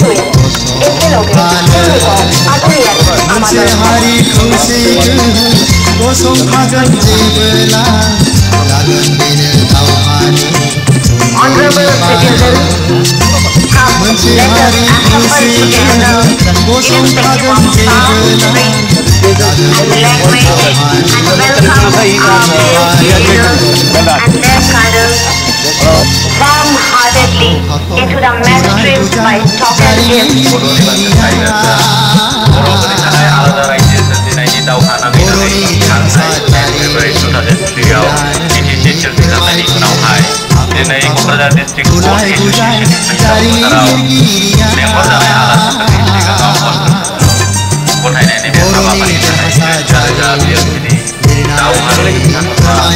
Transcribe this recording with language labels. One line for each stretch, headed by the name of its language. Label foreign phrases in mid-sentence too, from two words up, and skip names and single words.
Bodo: मोनसे हारि खौसे गसंखागोन जेबोला जागोन बेनो दावहानि मोनसे हारि खौसे गसंखागोन जेबोला जागोन बेनो
English: warm-heartedly into the mainstream by talking him.
Bodo: दिनै क'क्राझार डिस्ट्रिक्ट स्पर्ट्स एसोसिएशननि फोथाराव बेंगल जानाय आलासिफोरनि सिगाङाव गथायनायनि बे हाबाफारिनि थाखाय रोजा रोजा बिएमसिनि दावहारुनि बिथांमोनहा